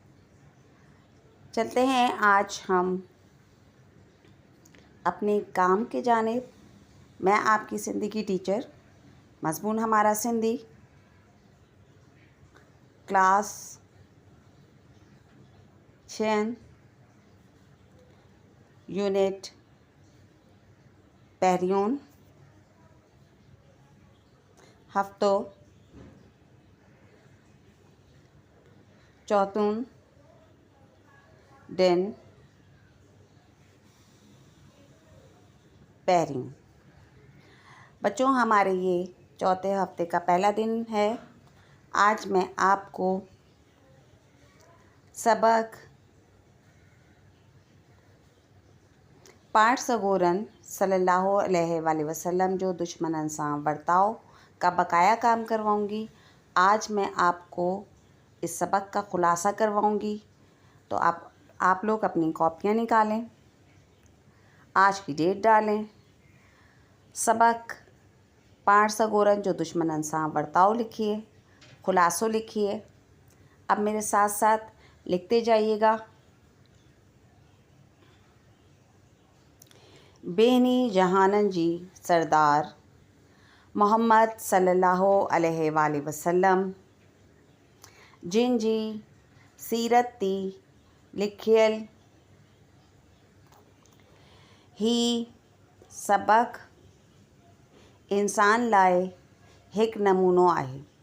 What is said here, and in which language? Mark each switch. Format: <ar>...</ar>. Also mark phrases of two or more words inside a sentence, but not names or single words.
<hi>चलते हैं आज हम अपने काम के जानिब। मैं आपकी सिंधी की टीचर। मज़मून हमारा</hi> <sd>सिंधी, क्लास 6 यूनिट पहिरियों हफ्तो चौथुन दिन पहिरियों।</sd> <hi>बच्चों हमारे ये चौथे हफ्ते का पहला दिन है। आज मैं आपको सबक पाठ सगोरन</hi> <ar>صلى الله عليه وسلم</ar> <hi>जो दुश्मनन सां बर्ताव का बकाया काम करवाऊंगी। आज मैं आपको इस सबक का खुलासा करवाऊंगी। तो आप लोग अपनी कॉपियाँ निकालें, आज की डेट डालें, सबक पाठ सगोरन जो दुश्मनन सां बर्ताव लिखिए, खुलासो लिखिए। अब मेरे साथ साथ लिखते जाइएगा।</hi> <sd>बेनी जहानन जी सरदार मोहम्मद</sd> <ar>صلى الله عليه وسلم</ar> <sd>जिन जी सीरत ती लिखियल ही सबक इंसान लाए हिक नमूनो आहे।</sd>